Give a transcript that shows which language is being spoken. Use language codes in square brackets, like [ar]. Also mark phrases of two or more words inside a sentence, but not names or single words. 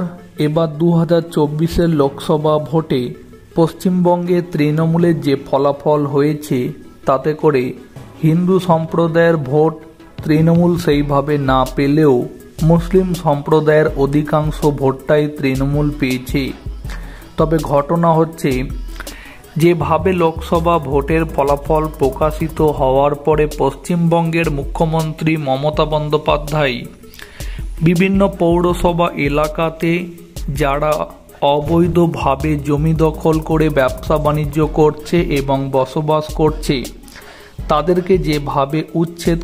[bn] এবার 2024 লোকসভা ভোটে পশ্চিমবঙ্গে তৃণমূলের যে ফলাফল হয়েছে তাতে করে হিন্দু সম্প্রদায়ের ভোট তৃণমূল সেইভাবে না পেলেও মুসলিম সম্প্রদায়ের অধিকাংশ ভোটটাই তৃণমূল পেয়েছে। তবে ঘটনা হচ্ছে যেভাবে লোকসভা ভোটের ফলাফল প্রকাশিত হওয়ার পরে পশ্চিমবঙ্গের মুখ্যমন্ত্রী মমতা বন্দ্যোপাধ্যায় বিভিন্ন পৌরসভা এলাকাতে যারা অবৈধভাবে জমি দখল করে ব্যবসা বাণিজ্য করছে এবং বসবাস করছে তাদেরকে যেভাবে উচ্ছেদ